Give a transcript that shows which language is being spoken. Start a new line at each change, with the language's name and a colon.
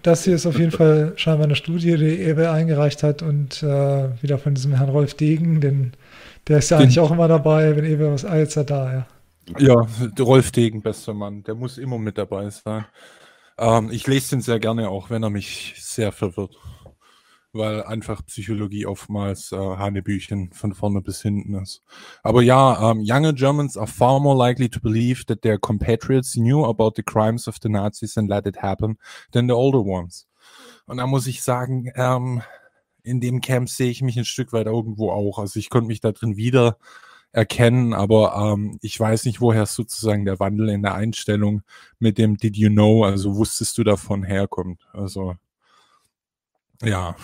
German: das hier ist auf jeden Fall scheinbar eine Studie, die Abel eingereicht hat und wieder von diesem Herrn Rolf Degen, der ist ja eigentlich auch immer dabei, wenn Ewe was Alza da, ja. Ja, Rolf Degen, bester Mann, der muss immer mit dabei sein. Ich lese den sehr gerne auch, wenn er mich sehr verwirrt, weil einfach Psychologie oftmals Hanebüchen von vorne bis hinten ist.
English: Aber ja, younger Germans are far more likely to believe that their compatriots knew about the crimes of the Nazis and let it happen than the older ones.
German: Und da muss ich sagen, in dem Camp sehe ich mich ein Stück weit irgendwo auch. Also ich konnte mich da drin wieder erkennen, aber ich weiß nicht, woher sozusagen der Wandel in der Einstellung mit dem
English: Did you know,
German: also wusstest du davon, herkommt. Also, ja.